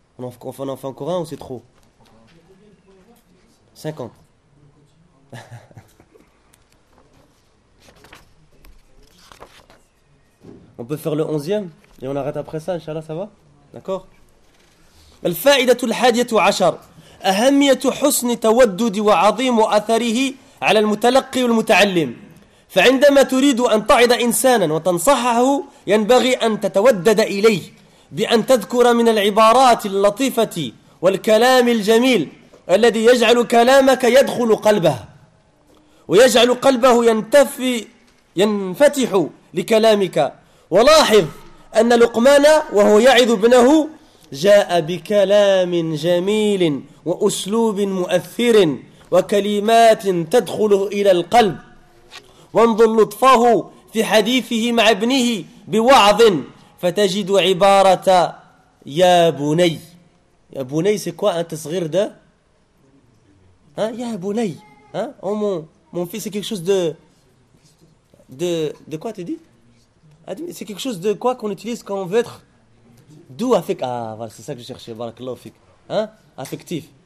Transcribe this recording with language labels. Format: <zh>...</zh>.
<fr>On en fait encore un ou c'est trop? 50. On peut faire le 11e et on arrête après ça, Inch'Allah, ça va? D'accord?</fr> <ar>Al-fa'idatu al-hadiyatu 'ashar. Ahammiyatu husn tawaddudi wa 'azimu atharihi على المتلقي والمتعلم فعندما تريد أن تعظ إنسانا وتنصحه ينبغي أن تتودد إليه بأن تذكر من العبارات اللطيفة والكلام الجميل الذي يجعل كلامك يدخل قلبه ويجعل قلبه ينفتح لكلامك. ولاحظ أن لقمان وهو يعظ ابنه جاء بكلام جميل وأسلوب مؤثر وكلمات تدخل إلى القلب. وانظر لطفه في حديثه مع ابنه بوعظ فتجد عبارة يا بني. يا بني</ar> <fr>c'est quoi un tasghir de يا بني mon fils, c'est quelque chose de quoi t'es dit? C'est quelque chose de quoi qu'on utilise quand on veut être doux avec. Voilà, c'est ça que je cherchais.</fr> <ar>Barakallahu fik.</ar> <fr>Affectif.</fr>